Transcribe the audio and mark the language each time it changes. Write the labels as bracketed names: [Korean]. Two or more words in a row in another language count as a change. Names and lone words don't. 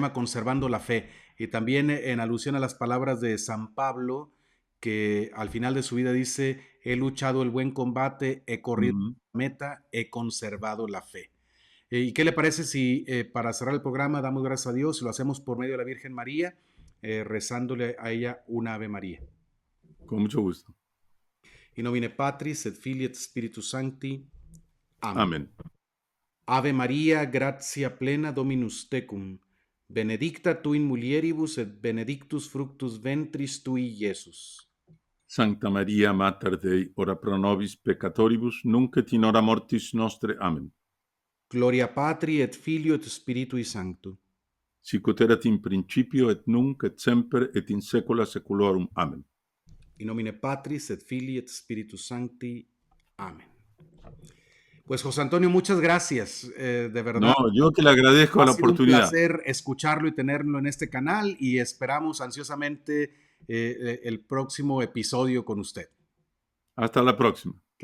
[Spanish] llama Conservando la Fe y también en alusión a las palabras de San Pablo, que al final de su vida dice, he luchado el buen combate, he corrido ujú. la meta, he conservado la fe. ¿Y qué le parece si para cerrar el programa damos gracias a Dios y lo hacemos por medio de la Virgen María, rezándole a ella una Ave María? Con mucho gusto. [Latin] In nomine Patris et Filii et Spiritus Sancti. Amen. [Spanish] Amén. [Latin] Ave Maria, gratia plena Dominus tecum, benedicta tu in mulieribus et benedictus fructus ventris tui, Iesus. Sancta Maria, Mater Dei, ora pro nobis peccatoribus, nunc et in hora mortis nostre. Amen. Gloria Patri et Filio et Spiritui Sancto. Sic ut erat in principio et nunc et semper et in saecula saeculorum. Amen. In nomine Patris et Filii et Spiritus Sancti. Amen. [Spanish] Pues José Antonio, muchas gracias. De No, verdad, yo que le agradezco ha la sido un oportunidad. placer escucharlo y tenerlo en este canal y esperamos ansiosamente el próximo episodio con usted. Hasta la próxima.